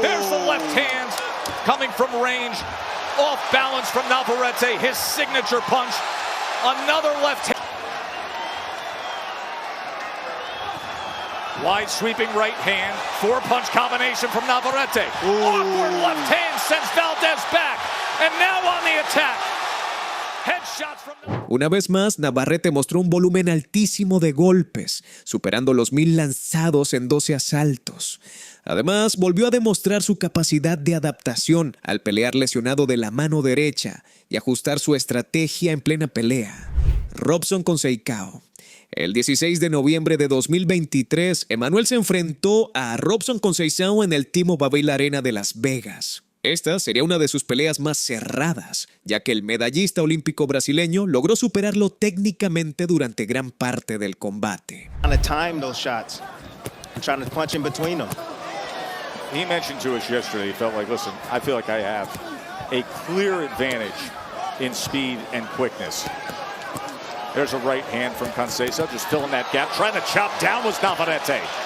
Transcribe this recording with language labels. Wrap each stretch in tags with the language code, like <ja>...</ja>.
<en>There's the left hand coming from range. off balance from Navarrete, his signature punch. Another left hand. Wide sweeping right hand, 4-punch combination from Navarrete. Awkward left hand sends Valdez back, and now on the attack. Headshots from...</en> <es>Una vez más, Navarrete mostró un volumen altísimo de golpes, superando los 1000 lanzados en 12 asaltos. Además, volvió a demostrar su capacidad de adaptación al pelear lesionado de la mano derecha y ajustar su estrategia en plena pelea. Robson Conceição. El 16 de noviembre de 2023, Emanuel se enfrentó a Robson Conceição en el T-Mobile Arena de Las Vegas. Esta sería una de sus peleas más cerradas, ya que el medallista olímpico brasileño logró superarlo técnicamente durante gran parte del combate.</es> <en>Trying to time those shots and trying to punch in between them. He mentioned to us yesterday, he felt like, listen, I feel like I have a clear advantage in speed and quickness. There's a right hand from Conceição, just filling that gap. Trying to chop down was Navarrete.</en>